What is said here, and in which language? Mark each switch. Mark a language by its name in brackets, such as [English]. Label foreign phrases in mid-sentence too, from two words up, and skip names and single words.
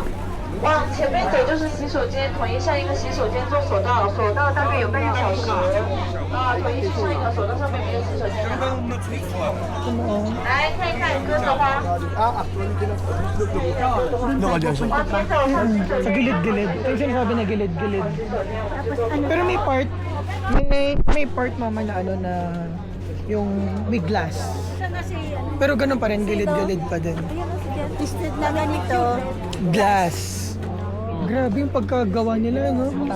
[Chinese] 往前面走就是洗手间，统一上一个洗手间做索道，索道大概有半个小时。啊，统一去上一个索道，上面没有洗手间。来看一看鸽子花。往前走是洗手 [Filipino] Sa [Chinese] 间。 [Filipino] gilid-gilid. Ito yung sinasabi na gilid-gilid. Pero may part, may part mama na ano na yung may glass. Pero ganun pa rin, gilid-gilid pa din. Instead na ganito, [English] Glass. [Filipino] Grabe yung pagkagawa nila, no?